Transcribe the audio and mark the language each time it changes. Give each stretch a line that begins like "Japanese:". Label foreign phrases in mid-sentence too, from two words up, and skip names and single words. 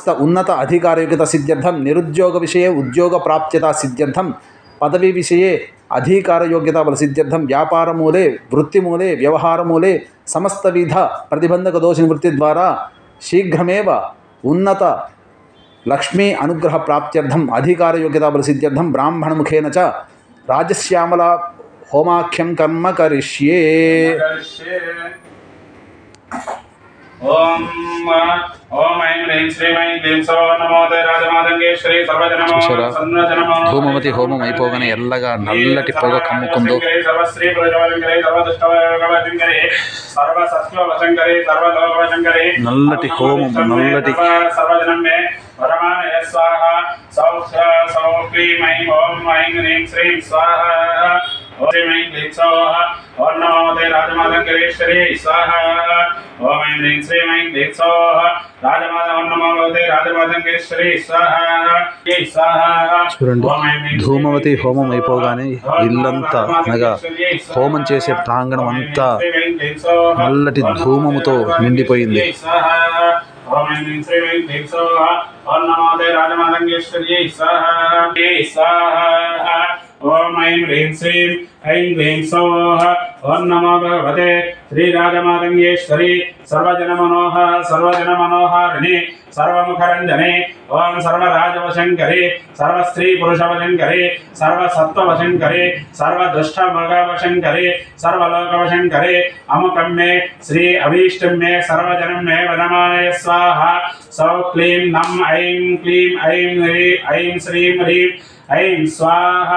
Sanskrit: उन्नत अधिकारयोग्यता सिद्ध्यर्थं निरुद्योग विषये उद्योग प्राप्यता सिद्ध्यर्थं पदवी विषये अधिकारयोग्यता बल सिद्ध्यर्थं व्यापार मूले वृत्तिमूले व्यवहार मूले समस्तविध प्रतिबंधक दोष निवृत्ति द्वारा शीघ्रमेव उन्नत लक्ष्मी अनुग्रह प्राप्त्यर्थम अधिकारयोग्यता बल सिद्ध्यर्थम ब्राह्मण मुखेन च राजश्यामला होमाख्यं कर्म करिष्ये। ओम ओम ऐं ह्रीं श्रीं ऐं क्लीं सौ नमो ते राजमातंगेश्वरी सर्वजनमो सन्नजनमो
Telugu: ధూమవతి హోమం అయిపోగానే ఎల్లగా నల్లటి పొగ కమ్ముకుందో
Sanskrit: सर्वश्री प्रजवशंकरे सर्वदुष्टवशंकरे सर्वसत्त्ववशंकरे सर्वलोकवशंकरे
Telugu: నల్లటి హోమం నల్లటి
Sanskrit: सर्वजनम में वरमानय स्वाहा सौख्य सौक्लीं ऐं ओम ऐं ह्रीं श्रीं स्वाहा ओम ऐं क्लीं सौः ओम नमो ते राजमातंगेश्वरी स्वाहा ओम ऐं ह्रीं श्रीं ऐं क्लीं सौः राजमाता ओम नमो ते राजमातंगेश्वरी स्वाहा स्वाहा।
Telugu: చూడండి ధూమవతి హోమం అయిపోగానే ఇల్లంతా అనగా హోమం చేసే ప్రాంగణం అంతా నల్లటి ధూమముతో నిండిపోయింది।
Sanskrit: ओम ऐं ह्रीं श्रीं ऐं क्लीं सौः ओम नमो ते राजमातंगेश्वर्यै स्वाहा स्वाहा। ओम ऐं ह्रीं श्रीं ऐं क्लीं सौः ओम नमो भगवते श्रीराजमातंगेश्वरी सर्वजनमनोहारिणी सर्वमुखरंजने ओम सर्वराजवशंकरे सर्वस्त्री पुरुषवशंकरे सर्वसत्त्ववशंकरे सर्वदुष्टमृगवशंकरे सर्वलोकवशंकरे अमुकं मे श्री अभीष्टं मे सर्वजनं मे वनमानय स्वाहा सौ क्लीं नम ऐं क्लीं ऐं ऐं श्रीं ह्रीं ऐं स्वाहा।